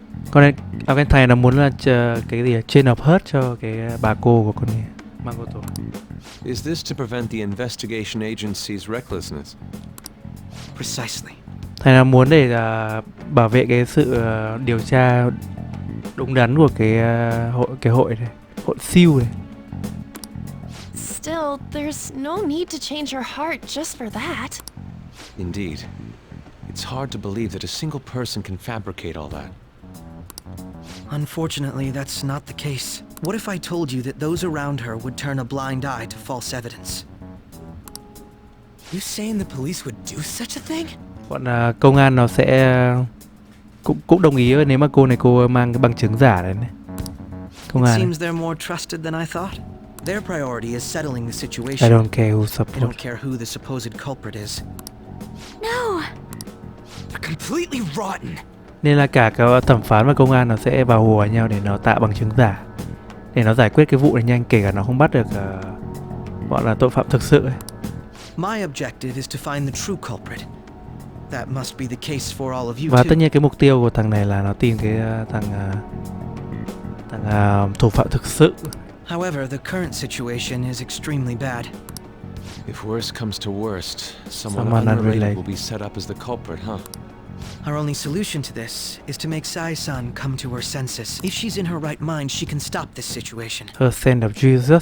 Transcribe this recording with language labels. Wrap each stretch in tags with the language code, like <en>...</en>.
<vi>Con này cái thầy nó muốn là cái gì</vi> <en>chain of hurt</en> <vi>cho cái bà cô của con này.</vi> <en>Makoto. Is this to prevent the investigation agency's recklessness? Precisely.</en> <vi>Thầy nó muốn để bảo vệ cái sự điều tra đúng đắn của cái hội này, hội siêu này.</vi> <en>Still, there's no need to change her heart just for that. Indeed. It's hard to believe that a single person can fabricate all that. Unfortunately, that's not the case. What if I told you that those around her would turn a blind eye to false evidence? You saying the police would do such a thing?</en> <vi>Bọn công an nó sẽ cũng đồng ý nếu mà cô mang cái bằng chứng giả đấy. Công an.</vi> <en>Seems they're more trusted than I thought. Their priority is settling the situation. I don't care who support. I don't care who the supposed culprit is. No. They're completely rotten.</en> <vi>Nên là cả cái thẩm phán và công an nó sẽ vào hùa nhau để nó tạo bằng chứng giả, để nó giải quyết cái vụ này nhanh, kể cả nó không bắt được bọn là tội phạm thực sự ấy.</vi> <en>My objective is to find the true culprit. That must be the case for all of you</en> <vi>Và</vi> <en>too.</en> <vi>tất nhiên cái mục tiêu của thằng này là nó tìm cái thằng thủ phạm thực sự.</vi> <en>However, the current situation is extremely bad. If worst comes to worst, someone unrelated will be set up as the culprit, huh? Our only solution to this is to make Sai-san come to her senses. If she's in her right mind, she can stop this situation. Her sense of Jesus.</en>